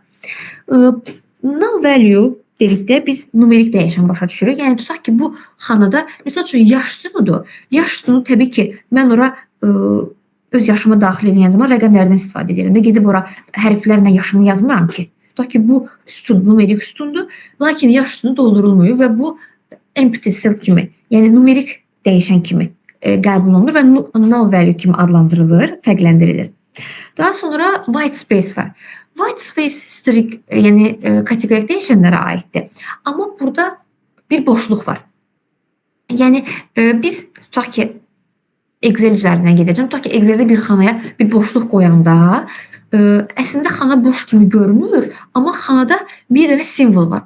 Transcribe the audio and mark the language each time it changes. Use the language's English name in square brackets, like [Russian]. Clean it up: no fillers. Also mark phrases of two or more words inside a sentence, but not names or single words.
[English] Null value [Azerbaijani] dedikdə biz numerik dəyişən başa düşürük. Yəni, tutaq ki, bu xanada, misal üçün, yaş sütunudur. Yaş sütunu təbii ki, mən ora öz yaşımı daxil edən zaman rəqəmlərdən istifadə edirəm və gedib ora hərflərlə yaşımı yazmıram ki. Tutaq ki, bu sütun, numerik sütundur, lakin yaş sütunu doldurulmuyor və bu [English] empty cell [Azerbaijani] kimi, yəni numerik dəyişən kimi qəbul olunur və [English] null value [Azerbaijani] kimi adlandırılır, fərqləndirilir. Daha sonra [English] white space var. White space string, [Azerbaijani] yəni kateqorik dəyişənlərə aiddir. Amma burada bir boşluq var. Yəni biz tutaq ki, Excel üzərindən gedəcəm. Tutaq ki, Exceldə bir xanaya bir boşluq qoyanda əslində xana boş kimi görünür, amma xanada bir dənə simvol var.